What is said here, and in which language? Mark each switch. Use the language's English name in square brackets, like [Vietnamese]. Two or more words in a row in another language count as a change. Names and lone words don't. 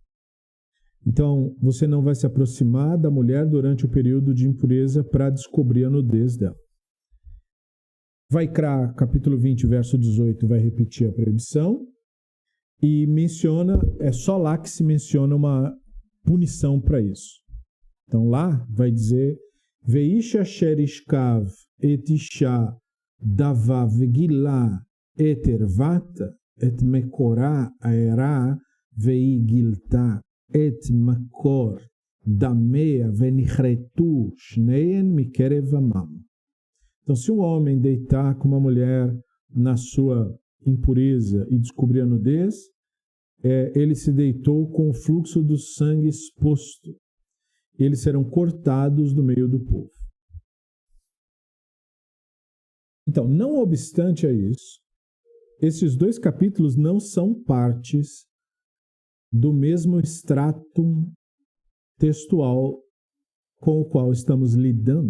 [Portuguese] Então, você não vai se aproximar da mulher durante o período de impureza para descobrir a nudez dela. Vaikra, capítulo 20, verso 18, vai repetir a proibição e é só lá que se menciona uma punição para isso. Então, lá vai dizer [Hebrew] וְאִישׁ אֲשֶׁר יִשְׁכַּב אֶת אִשָּׁה דָּוָה וְגִלָּה אֶת עֶרְוָתָהּ אֶת מְקֹרָהּ הֶעֱרָה וְגִלְּתָה אֶת מְקוֹר דָּמֶיהָ וְנִכְרְתוּ שְׁנֵיהֶם מִקֶּרֶב עַמָּם. [Portuguese] Então, se um homem deitar com uma mulher na sua impureza e descobrir a nudez, ele se deitou com o fluxo do sangue exposto. Eles serão cortados do meio do povo. Então, não obstante a isso, esses dois capítulos não são partes do mesmo stratum textual com o qual estamos lidando.